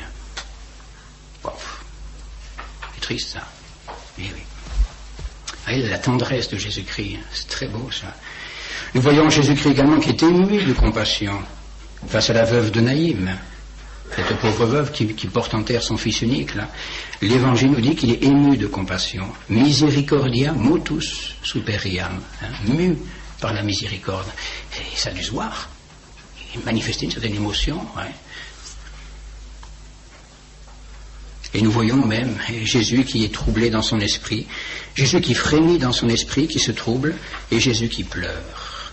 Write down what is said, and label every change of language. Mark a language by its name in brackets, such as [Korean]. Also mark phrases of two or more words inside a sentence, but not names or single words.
[French] Wow. C'est triste, ça. Eh oui. Ah, la tendresse de Jésus-Christ, c'est très beau, ça. Nous voyons Jésus-Christ également qui est ému de compassion face à la veuve de Naïm, cette pauvre veuve qui porte en terre son fils unique, là. L'Évangile nous dit qu'il est ému de compassion. [Latin] Misericordia motus superiam. [French] Mu par la miséricorde. Et ça a dû se voir. Manifester une certaine émotion. Ouais. Et nous voyons même Jésus qui est troublé dans son esprit, Jésus qui frémit dans son esprit, qui se trouble, et Jésus qui pleure.